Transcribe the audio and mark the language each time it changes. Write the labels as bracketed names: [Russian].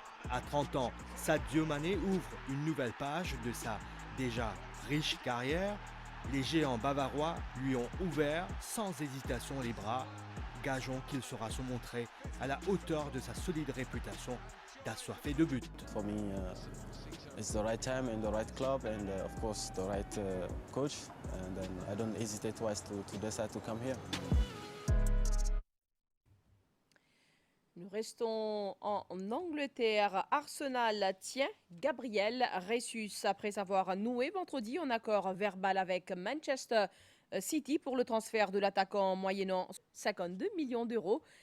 [French] À 30 ans, Sadio Mané ouvre une nouvelle page de sa déjà riche carrière. Les géants bavarois lui ont ouvert sans hésitation les bras. Gageons qu'il saura se montrer à la hauteur de sa solide réputation d'assoiffé de but. [English] For me, it's the right time and the right club and of course the right coach. And then I don't hesitate twice to decide to come here. [French] Nous restons en Angleterre. Arsenal tient Gabriel Jesus après avoir noué vendredi en accord verbal avec Manchester City pour le transfert de l'attaquant moyennant 52 millions d'euros.